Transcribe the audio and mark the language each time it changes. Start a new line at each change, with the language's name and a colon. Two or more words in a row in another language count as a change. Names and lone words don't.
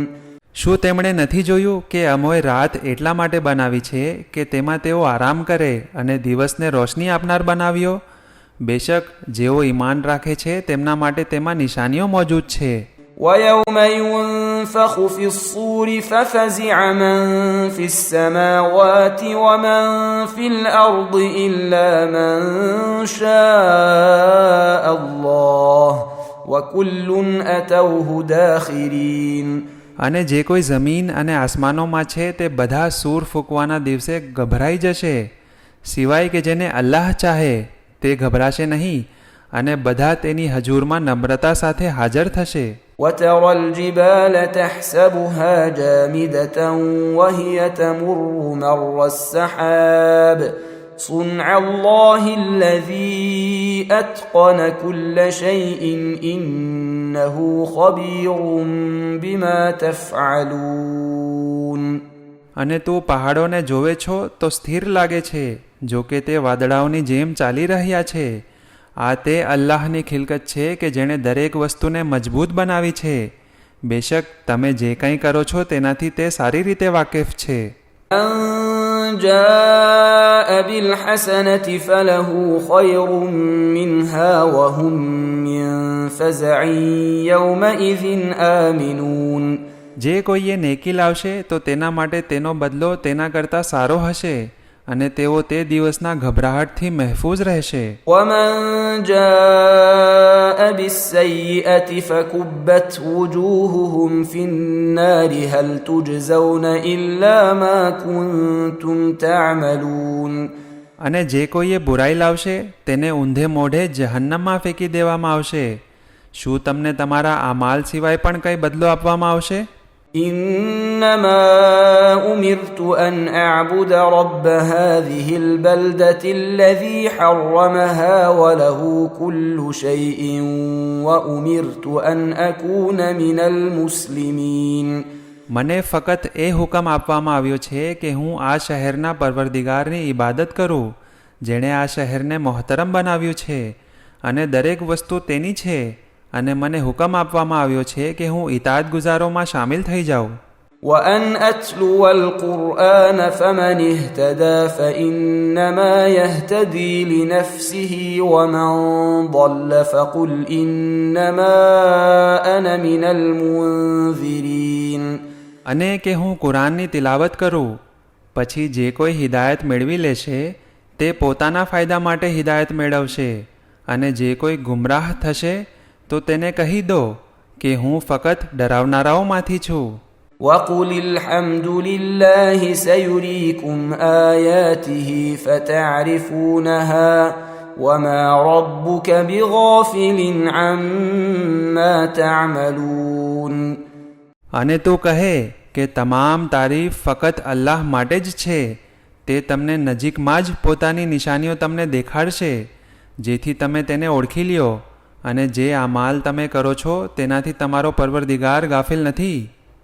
Gujarati: શું તેમણે નથી જોયું કે અમોએ રાત એટલા માટે બનાવી છે કે તેમાં તેઓ આરામ કરે અને દિવસને રોશની આપનાર બનાવ્યો? બેશક જેઓ ઈમાન રાખે છે તેમના માટે તેમાં નિશાનીઓ મોજૂદ છે.
Arabic: ويوم ينفخ في الصور ففزع من في السماوات ومن في الأرض إلا من شاء الله وكل أتوه داخرين.
Gujarati: અને જે કોઈ જમીન અને આસમાનોમાં છે તે બધા સૂર ફૂંકવાના દિવસે ગભરાઈ જશે સિવાય કે જેને અલ્લાહ ચાહે તે ગભરાશે નહીં અને બધા તેની હજૂરમાં નમ્રતા સાથે હાજર થશે.
Arabic: وترى الجبال تحسبها جامدة وهي تمر مر السحاب صنع الله الذي أتقن كل شيء إنه خبير بما تفعلون.
Gujarati: અને તું પહાડોને જોવે છો તો સ્થિર લાગે છે જો કે તે વાદળાઓની જેમ ચાલી રહ્યા છે. આ તે અલ્લાહની ખિલકત છે કે જેણે દરેક વસ્તુને મજબૂત બનાવી છે. બેશક તમે જે કંઈ કરો છો તેનાથી તે સારી રીતે વાકેફ છે.
Arabic: من جاء بالحسنة فله خير منها وهم من فزع يومئذ آمنون.
Gujarati: જે કોઈએ નેકી લાવશે તો તેના માટે તેનો બદલો તેના કરતાં સારો હશે અને તેઓ તે દિવસના ગભરાહટથી મહેફૂઝ રહેશે.
Arabic: ومن جاء بالسيئة فكبت وجوههم في النار هل تجزون إلا ما كنتم تعملون.
Gujarati: અને જે કોઈએ બુરાઈ લાવશે તેને ઊંધે મોઢે જહન્નમમાં ફેંકી દેવામાં આવશે. શું તમને તમારા આ માલ સિવાય પણ કંઈ બદલો આપવામાં આવશે?
Arabic: إنما أمرت أن أعبد رب هذه البلدة الذي حرمها وله كل شيء وأمرت أن أكون من المسلمين.
Gujarati: મને ફક્ત એ હુકમ આપવામાં આવ્યો છે કે હું આ શહેરના પરવરદિગારની ઇબાદત કરું જેણે આ શહેરને મોહતરમ બનાવ્યું છે અને દરેક વસ્તુ તેની છે અને મને હુકમ આપવામાં આવ્યો છે કે હું ઇતાત ગુજારોમાં શામિલ થઈ જાઉં.
Arabic: وأن أتلو القرآن فمن اهتدى فإنما يهتدي لنفسه ومن ضل فقل إنما أنا من المنذرين.
Gujarati: અને કે હું કુરાનની તિલાવત કરું પછી જે કોઈ હિદાયત મેળવી લેશે તે પોતાના ફાયદા માટે હિદાયત મેળવશે અને જે કોઈ ગુમરાહ થશે તો તેને કહી દો કે હું ફક્ત ડરાવનારાઓમાંથી છું.
Arabic: وقل الحمد لله سيريكم آياته فتعرفونها وما ربك بغافل عما تعملون.
Gujarati: અને તું કહે કે તમામ તારીફ ફક્ત અલ્લાહ માટે જ છે તે તમને નજીકમાં જ પોતાની નિશાનીઓ તમને દેખાડશે જેથી તમે તેને ઓળખી લ્યો અને જે આ માલ તમે કરો છો તેનાથી તમારો પરવરદિગાર ગાફિલ નથી.